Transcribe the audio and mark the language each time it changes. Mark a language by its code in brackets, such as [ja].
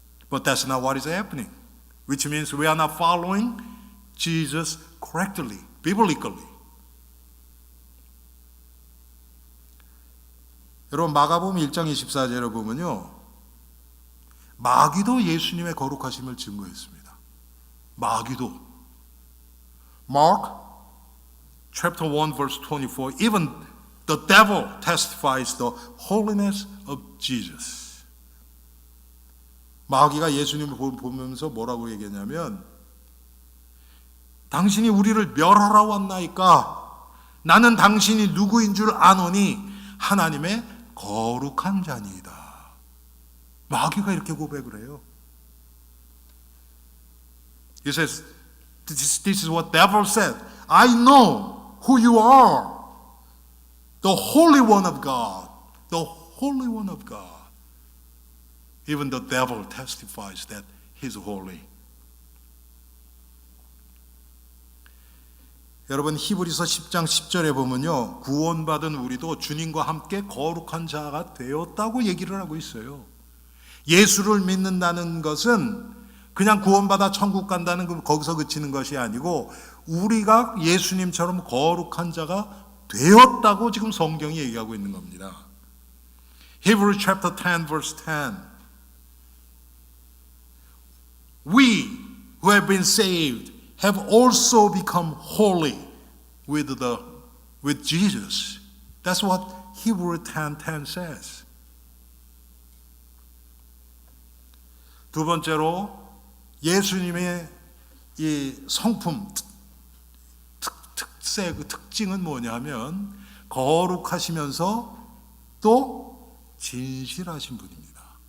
[en] But that's not what is happening, which means we are not following Jesus correctly, biblically. [ko] 여러분, 마가복음 1장 24절에 보면요, 마귀도 예수님의 거룩하심을 증거했습니다. 마귀도. [en] Mark chapter 1 verse 24, even the devil testifies the holiness of Jesus. [ko] 마귀가 예수님을 보면서 뭐라고 얘기했냐면, 당신이 우리를 멸하러 왔나이까? 나는 당신이 누구인 줄 아노니 하나님의 거룩한 자니이다. 마귀가 이렇게 고백을 해요. [en] He says, this is what devil said. I know who you are. The Holy One of God. The Holy One of God. Even the devil testifies that He's holy. [ko] 여러분 히브리서 10장 10절에 보면요. 구원받은 우리도 주님과 함께 거룩한 자가 되었다고 얘기를 하고 있어요. 예수를 믿는다는 것은 그냥 구원받아 천국 간다는 거기서 그치는 것이 아니고 우리가 예수님처럼 거룩한 자가 되었다고 지금 성경이 얘기하고 있는 겁니다. [en] Hebrews chapter 10 verse 10. We who have been saved have also become holy with Jesus. That's what Hebrews 10:10 says. [ko] 두 번째로 예수님의 이 성품 그 특징은 뭐냐면 거룩하시면서 또 진실하신 분입니다.